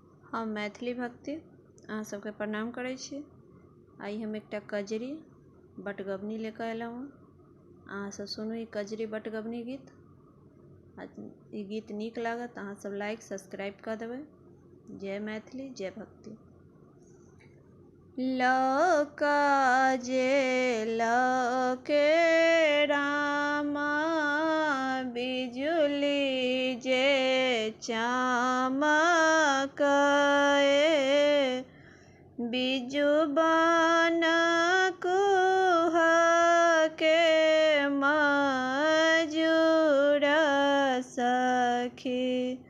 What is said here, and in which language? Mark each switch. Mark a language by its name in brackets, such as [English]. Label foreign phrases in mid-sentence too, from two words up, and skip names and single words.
[Maithili] हम मैथिली भक्ति अहाँ सबके प्रणाम करै छी। आइ हम एकटा कजरी बटगबनी लेकर अयलहुँ हँ। अहाँ सब सुनू ई कजरी बटगबनी गीत। ई गीत नीक लागत अहाँ सब लाइक सब्सक्राइब कऽ देबै। जय मैथिली जय भक्ति। लौका जे लौके रामा बिजुली जे चमकए बिजुबान कुहके मजूर सखी।